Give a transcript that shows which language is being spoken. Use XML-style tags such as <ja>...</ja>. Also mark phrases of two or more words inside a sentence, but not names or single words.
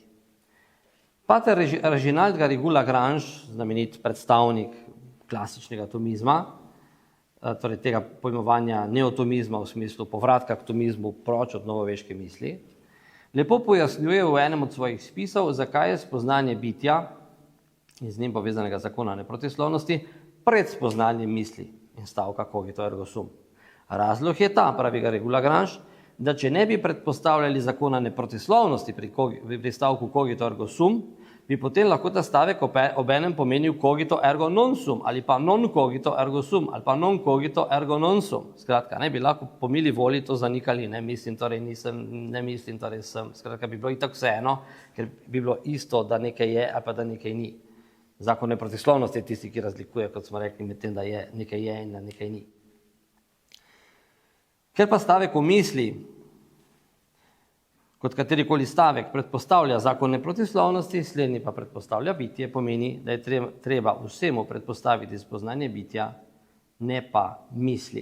<sl>Pater Reginald Garrigou-Lagrange, znamenit predstavnik klasičnega tomizma, torej tega pojmovanja neotomizma v smislu povratka k tomizmu proč od novoveške misli, lepo pojasnjuje v enem od svojih spisov, zakaj je spoznanje bitja in z njim povezanega zakona neprotislovnosti pred spoznanjem misli in stavka</sl> <la>cogito ergo sum.</la> <sl>Razlog je ta, pravi Garrigou-Lagrange, da če ne bi predpostavljali zakona neprotislovnosti pri stavku</sl> <la>cogito ergo sum,</la> <sl>bi potem lahko ta stavek obenem pomenil</sl> <la>cogito ergo non sum,</la> <sl>ali pa</sl> <la>non cogito ergo sum,</la> <sl>ali pa</sl> <la>non cogito ergo non sum.</la> <sl>Skratka, ne bi lahko po mili volji to zanikali, ne mislim, torej nisem, ne mislim, torej sem. Skratka, bi bilo itak vseeno, ker bi bilo isto, da nekaj je, ali pa da nekaj ni. Zakon neprotislovnosti je tisti, ki razlikuje, kot smo rekli, med tem, da je nekaj je in da nekaj ni. Ker pa stavek v misli, kot katerikoli stavek, predpostavlja zakon neprotislovnosti, slednji pa predpostavlja bitje, pomeni, da je treba vsemu predpostaviti spoznanje bitja, ne pa misli.</sl>